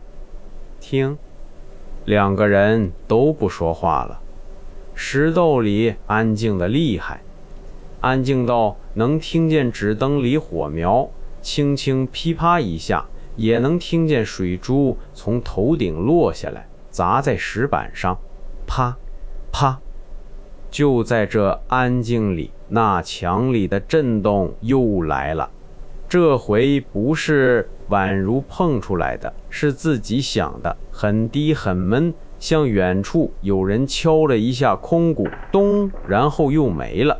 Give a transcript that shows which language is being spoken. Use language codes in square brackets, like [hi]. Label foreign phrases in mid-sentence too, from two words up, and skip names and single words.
[zh] 聽。兩個人都不說話了。石竇裡安靜得厲害，安靜到能聽見紙燈裡火苗輕輕噼啪一下，也能聽見水珠從頭頂落下來，砸在石板上，啪啪。就在這安靜裡，那牆裡的震動又來了。這回不是宛如碰出來的，是自己想的，很低很悶，像遠處有人敲了一下空鼓，咚，然後又沒了。